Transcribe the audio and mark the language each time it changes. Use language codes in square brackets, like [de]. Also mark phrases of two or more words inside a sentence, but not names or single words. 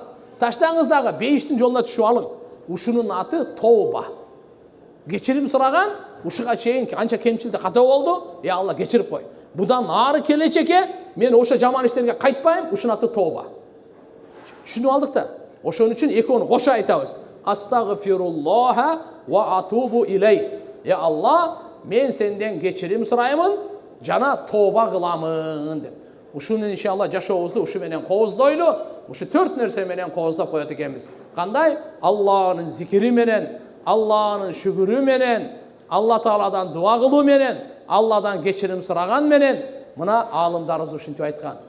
[ky] Таштаңыз дагы бейиштин жолуна түшүп алың. Ушунун аты тоба. Кечирим сураган, ушуга чейин канча кемчилдик ката болду, я Алла кечирип кой. Будан ары келечекке мен ошо жаман иштерге кайтпайм, ушунун аты тоба. Түшүнүп алдык да. Ошон үчүн экөөнү кошо айтабыз. [ar] أستغفر الله وأتوب إليه. [ky] Я Алла, мен сенден кечирим сураймын, жана тоба кыламын деп. Ушуну иншалла жашообузду ушу менен кооздойлу, ушу 4 нерсе менен кооздоп коет экенбиз. Кандай? Алланын зикири менен, Алланын шүгүрү менен, Алла Тааладан дуа кылуу менен, Алладан кечирим сураган менен, мына аалымдарыбыз ушинтип айткан.